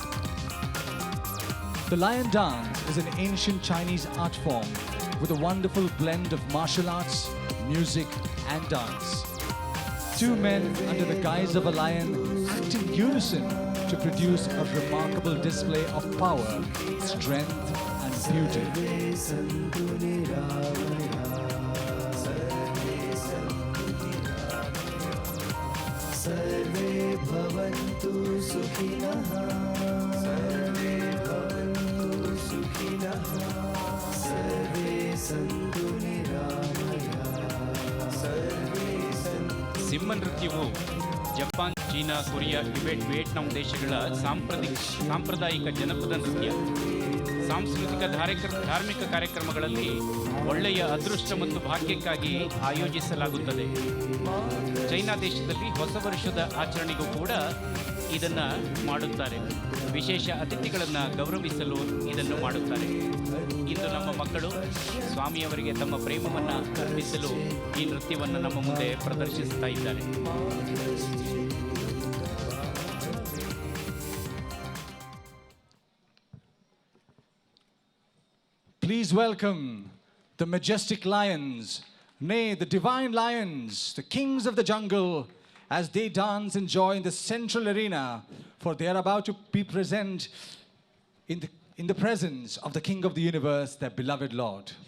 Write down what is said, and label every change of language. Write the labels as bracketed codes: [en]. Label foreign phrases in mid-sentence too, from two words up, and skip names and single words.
[en] The lion dance is an ancient Chinese art form with a wonderful blend of martial arts, music and dance. Two men under the guise of a lion act in unison to produce a remarkable display of power, strength and beauty. [sa] सर्वे भवन्तु सुखिनः सर्वे भवन्तु सुखिनः सर्वे सन्तु निरामयाः सर्वे सन्तु [kn] ಸಿಂಹ ನೃತ್ಯವು ಜಪಾನ್, ಚೀನಾ, ಕೊರಿಯಾ, ಟಿಬೆಟ್, ವಿಯೆಟ್ನಾಂ ದೇಶಗಳ ಸಾಂಪ್ರದಾಯಿಕ ಜನಪದ ನೃತ್ಯ. ಸಾಂಸ್ಕೃತಿಕ ಧಾರ್ಮಿಕ ಕಾರ್ಯಕ್ರಮಗಳಲ್ಲಿ ಒಳ್ಳೆಯ ಅದೃಷ್ಟ ಮತ್ತು ಭಾಗ್ಯಕ್ಕಾಗಿ ಆಯೋಜಿಸಲಾಗುತ್ತದೆ. ಚೈನಾ ದೇಶದಲ್ಲಿ ಹೊಸ ವರ್ಷದ ಆಚರಣೆಗೂ ಕೂಡ ಇದನ್ನು ಮಾಡುತ್ತಾರೆ. ವಿಶೇಷ ಅತಿಥಿಗಳನ್ನು ಗೌರವಿಸಲು ಇದನ್ನು ಮಾಡುತ್ತಾರೆ. ಇಂದು ನಮ್ಮ ಮಕ್ಕಳು ಸ್ವಾಮಿಯವರಿಗೆ ತಮ್ಮ ಪ್ರೇಮವನ್ನು ಅರ್ಪಿಸಲು ಈ ನೃತ್ಯವನ್ನು ನಮ್ಮ ಮುಂದೆ ಪ್ರದರ್ಶಿಸ್ತಾ ಇದ್ದಾರೆ. [en] Please welcome the majestic lions, nay, the divine lions, the kings of the jungle, as they dance and joy in the central arena, for they are about to be present in the presence of the King of the universe, their beloved Lord.